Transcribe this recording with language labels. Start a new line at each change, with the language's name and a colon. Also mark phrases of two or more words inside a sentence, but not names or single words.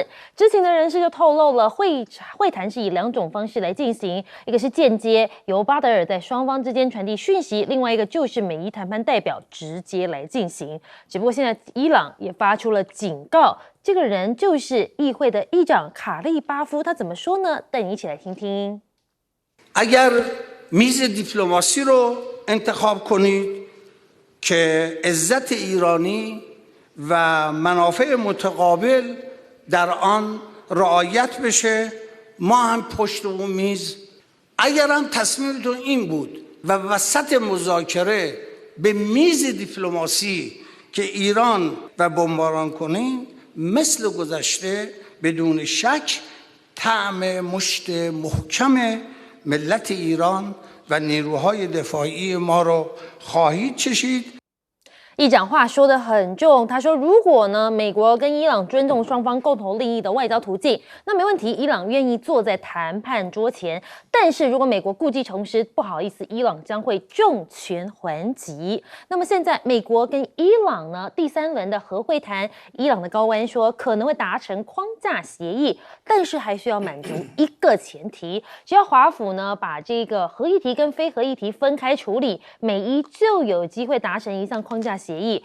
Chinese: 知情的人士就透露了会谈是以2种方式来进行，一个是间接，由巴德尔在双方之间传递讯息，另外一个就是美伊谈判代表直接来进行。只不过现在伊朗也发出了警告，这个人就是议会的议长卡利巴夫，他怎么说呢？带你一起来听听。
Persian: اگر میز دیپلماسی رو انتخاب کنید که عزت ایرانی و منافع متقابل در آن رعایت بشه ما هم پشت اون میز اگر هم تصمیمتون این بود و وسط مذاکره به میز دیپلماسی که ایران و بمباران کنیم مثل گذشته بدون شک طعم مشت محکم ملت ایران و نیروهای دفاعی ما رو خواهید چشید
Chinese: 议长话说得很重，他说如果呢美国跟伊朗尊重双方共同利益的外交途径，那没问题，伊朗愿意坐在谈判桌前。但是如果美国故技重施，不好意思，伊朗将会重拳还击。那么现在美国跟伊朗呢第3轮的核会谈，伊朗的高官说可能会达成框架协议，但是还需要满足一个前提，只要华府呢把这个核议题跟非核议题分开处理，美伊就有机会达成一项框架协议。